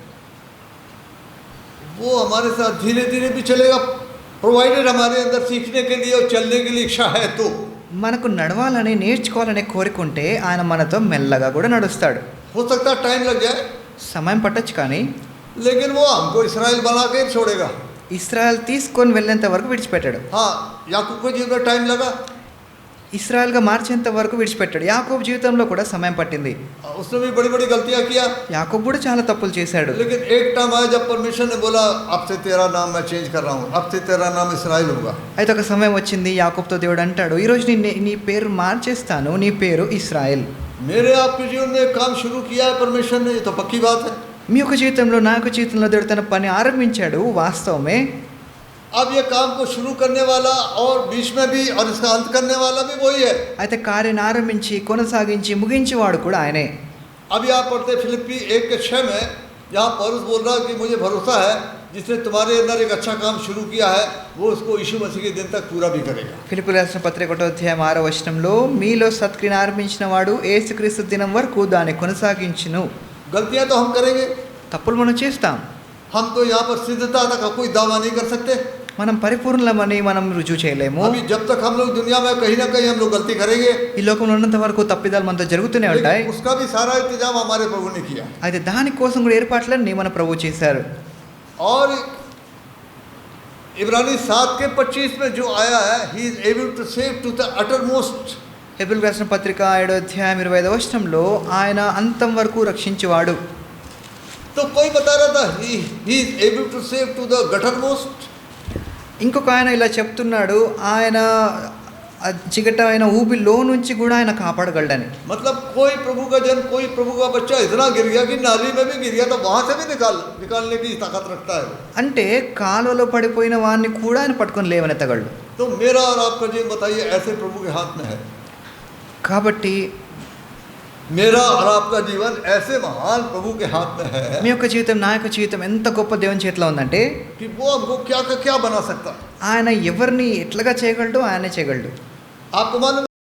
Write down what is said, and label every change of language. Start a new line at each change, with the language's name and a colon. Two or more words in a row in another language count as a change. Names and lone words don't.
Hindi: वो हमारे साथ धीरे धीरे भी चलेगा, प्रोवाइडेड हमारे अंदर सीखने के लिए और चलने के लिए इच्छा है तो.
Telugu: మనకు నడవాలని నేర్చుకోవాలనే కోరిక ఉంటే ఆయన మనతో మెల్లగా కూడా నడుస్తాడు.
Hindi: हो सकता है टाइम लग जाए,
Telugu: సమయం పట్టొచ్చు, కానీ
Hindi: लेकिन वो हमको इसराइल बना के छोड़ेगा.
Telugu: ఇస్రాయల్ తీసుకొని వెళ్ళేంత వరకు విడిచిపెట్టాడు.
Hindi: हाँ, याकूब के जीवन में टाइम लगा,
Telugu: ఇస్రాయల్గా మార్చేంత వరకు విడిచిపెట్టాడు. యాకోబు జీవితంలో కూడా సమయం పట్టింది.
Hindi: उसने भी बड़ी बड़ी गलतियां किया,
Telugu: యాకోబు కూడా చాలా తప్పులు చేశాడు.
Hindi: लेकिन एक टाइम आया जब परमेश्वर ने बोला अब से तेरा नाम मैं चेंज कर रहा हूँ, अब से तेरा नाम इसराइल होगा.
Telugu: అయితే ఒక సమయం వచ్చింది, యాకోబుతో దేవుడు అంటాడు, ఈరోజు నీ పేరు మార్చేస్తాను, నీ పేరు ఇస్రాయేల్.
Hindi: मेरे आपके जीवन में एक काम शुरू किया है परमेश्वर ने, ये तो पक्की बात है.
Telugu: మీ యొక్క జీవితంలో, నా యొక్క జీవితంలో దేవుడు తన పని ఆరంభించాడు, వాస్తవమే.
Hindi: अब ये काम को शुरू करने वाला और बीच में भी और इसका अंत करने वाला भी वही है.
Telugu: అయితే కార్యాన్ని ఆరంభించి కొనసాగించి ముగించేవాడు కూడా ఆయనే.
Hindi: अब यहाँ पढ़ते फिलिप्पी 1:6 में, यहाँ पौलुस बोल रहा है कि मुझे भरोसा है जिसने तुम्हारे अंदर एक अच्छा काम शुरू किया है वो उसको यीशु मसीह के दिन तक पूरा भी करेगा.
Telugu: ఫిలిప్పీయులకు రాసిన పత్రిక 1:6 మీలో సత్క్రియను ఆరంభించిన వాడు యేసుక్రీస్తు దినం వరకు దాన్ని కొనసాగించును.
Hindi: गलतियाँ तो हम करेंगे,
Telugu: తప్పులు మనం చేస్తాం.
Hindi: हम तो यहाँ पर सिद्धता तक कोई दावा नहीं कर सकते.
Telugu: మనం పరిపూర్ణమని మనం రుజువు చేయలేము.
Hindi: अभी जब तक हम लोग दुनिया में कहीं ना कहीं हम लोग गलती करेंगे,
Telugu: ఈ లోకంలో ఉన్నంత వరకు తప్పిదాలు మనతో జరుగుతూనే ఉంటాయి.
Hindi: लेकिन उसका भी सारा इंतजाम हमारे प्रभु ने किया.
Telugu: అయితే దానికోసం కూడా ఏర్పాట్లన్నీ మన ప్రభు చేశారు.
Hindi: और इब्रानी 7:25 में जो आया है,
English: He is able to save to the uttermost.
Telugu: హెబ్రీయులకు రాసిన పత్రిక 7:25 ఆయన అంతం వరకు రక్షించేవాడు.
Hindi: तो कोई बता रहा था
English: He is able to save to the guttermost.
Telugu: ఇంకొక ఆయన ఇలా చెప్తున్నాడు, ఆయన చిగటమైన ఊబిలో నుంచి కూడా ఆయన కాపాడగలడని.
Hindi: मतलब कोई प्रभु का जन, कोई प्रभु का बच्चा इतना गिर गया कि नाली में भी गिर गया तो वहां से भी निकालने की ताकत रखता है.
Telugu: అంటే కాలువలో పడిపోయిన వాడిని కూడా ఆయన పట్టుకొని లేవనెత్తగలడు.
Hindi: तो मेरा और आपका जीवन बताइए ऐसे प्रभु के हाथ में है.
Telugu: కాబట్టి
Hindi: मेरा और आपका जीवन ऐसे महान प्रभु के हाथ में है
Telugu: మీ యొక్క జీవితం, నా యొక్క జీవితం ఎంత గొప్ప దేవుని చేతిలో ఉందంటే
Hindi: कि वो हमको क्या का क्या बना सकता है.
Telugu: ఆయన ఎవరిని ఎట్లాగా చేయగలడు, ఆయనే చేయగలడు.
Hindi: आपको मालूम